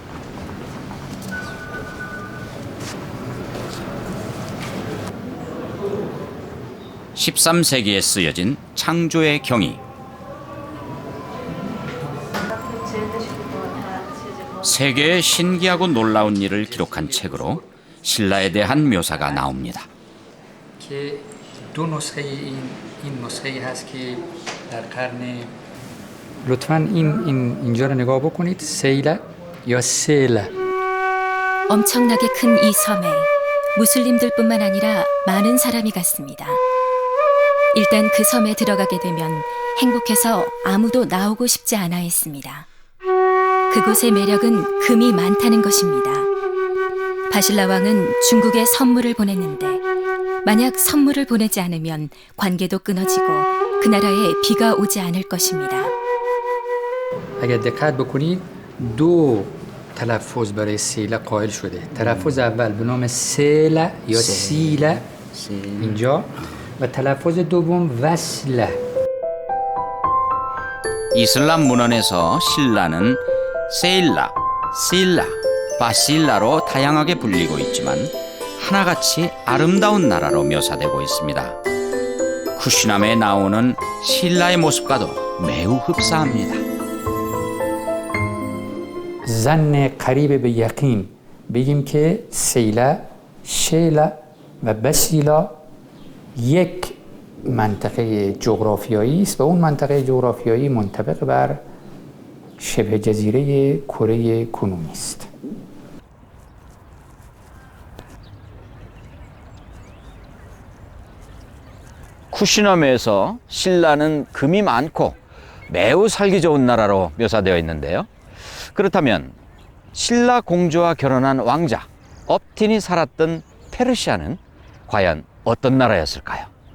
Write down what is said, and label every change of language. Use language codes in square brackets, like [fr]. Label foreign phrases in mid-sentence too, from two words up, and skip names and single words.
[ko] (13세기에) 쓰여진 창조의 경이, 세계의 신기하고 놀라운 일을 기록한 책으로 신라에 대한 묘사가 나옵니다. [fa] که دو نسخه این نسخه هست که در قرن لطفاً اینجا رو نگاه بکنید. سیله یا سیله. [ko] 엄청나게 큰 이 섬에 무슬림들뿐만 아니라 많은 사람이 갔습니다. 일단 그 섬에 들어가게 되면 행복해서 아무도 나오고 싶지 않아 했습니다. 그곳의 매력은 금이 많다는 것입니다. 바실라 왕은 중국에 선물을 보냈는데 만약 선물을 보내지 않으면 관계도 끊어지고 그 나라에 비가 오지 않을 것입니다. [fa] اگر دقت بکنید دو تلفظ برای سیله قائل شده. تلفظ اول به نام سیله یا سیله اینجا و تلفظ دوم وصله. [ko] 이슬람 문헌에서 신라는 세일라, 실라, 바실라로 다양하게 불리고 있지만 하나같이 아름다운 나라로 묘사되고 있습니다. 쿠시남에 나오는 신라의 모습과도 매우 흡사합니다. [fa] زن قریب به یقین بگیم که سیله، شیله و بسیلا یک منطقه جغرافیایی است و اون منطقه جغرافیایی منطبق بر شبه جزیره کره کنونی است. [ko] 쿠시남에서 신라는 금이 많고 매우 살기 좋은 나라로 묘사되어 있는데요. 그렇다면 신라 공주와 결혼한 왕자 업틴이 살았던 페르시아는 과연 어떤 나라였을까요?